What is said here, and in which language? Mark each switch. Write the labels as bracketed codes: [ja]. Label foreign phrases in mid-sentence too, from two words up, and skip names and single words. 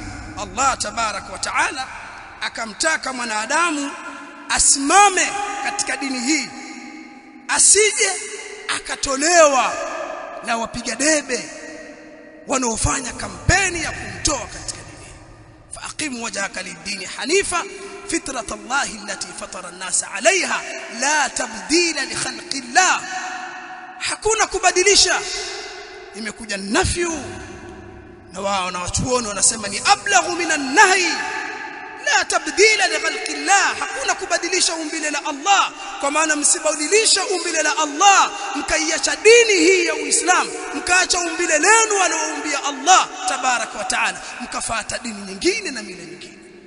[ar] الله تبارك وتعالى [sw] akamtaka mwanadamu asimame katika dini hii, asije akatolewa na wapiga debe wanaofanya kampeni ya kumtoa katika dini hii. [ar] فأقم وجهك للدين حنيفا فطرة الله التي فطر الناس عليها لا تبديل لخلق الله. [sw] Hakuna kubadilisha. Imekuja nafyu na wao na watuoni wanasema ni [ar] أبلغ من النهي, لا تبديل لخلق الله. [sw] Hakuna kubadilisha umbile la Allah, kwa maana msibadilisha umbile la Allah mkaiacha dini hii ya Uislamu, mkaacha umbile lenu alioumbia Allah [ar] تبارك وتعالى, [sw] mkafuata dini nyingine na mila nyingine.